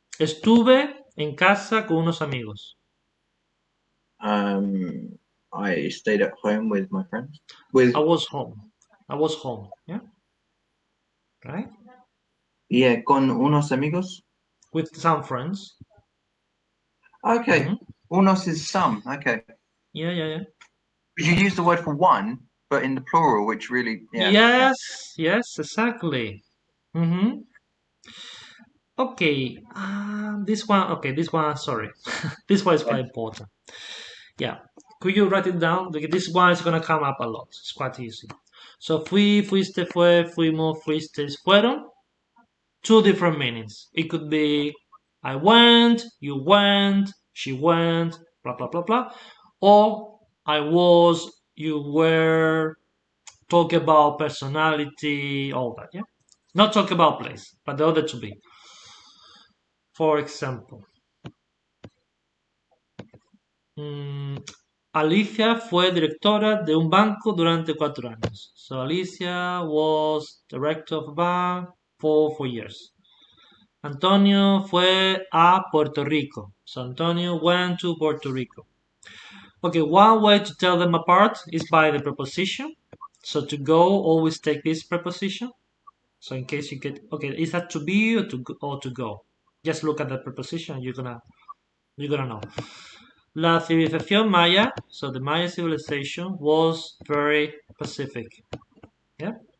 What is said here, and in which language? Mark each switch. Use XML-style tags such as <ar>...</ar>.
<es>Estuve en casa con unos amigos.</es> <en>I stayed at home with my friends. I With was home. I was home. Yeah, right?</en> <es>Yeah, con unos amigos.</es> <en>With some friends. Okay, Hmm. unos is some. Okay, Yeah, yeah, yeah. you use the word for one, but in the plural, which really, yeah, okay. Yes, yes, exactly. Hmm. Okay, this one. Okay, this one. Sorry, this one is Yeah. quite important. Yeah, could you write it down? Because this one is gonna come up a lot. It's quite easy.</en> <es>So fui, fuiste, fue, fuimos, fuisteis, fueron.</es> <en>Two different meanings. It could be I went, you went, she went, blah blah blah blah, or I was, you were. Talk about personality, all that. Yeah, not talk about place, but the other to be. For example,</en> <es>mm, Alicia fue directora de un banco durante 4 años.</es> <en>So Alicia was director of a bank for 4 years.</en> <es>Antonio fue a Puerto Rico.</es> <en>So Antonio went to Puerto Rico. Okay, one way to tell them apart is by the preposition. So to go, always take this preposition. So in case you get, okay, is that to be or to go? Just look at the preposition. You're gonna know.</en> <es>La civilización Maya,</es> <en>so the Maya civilization was very Pacific. Yeah.</en>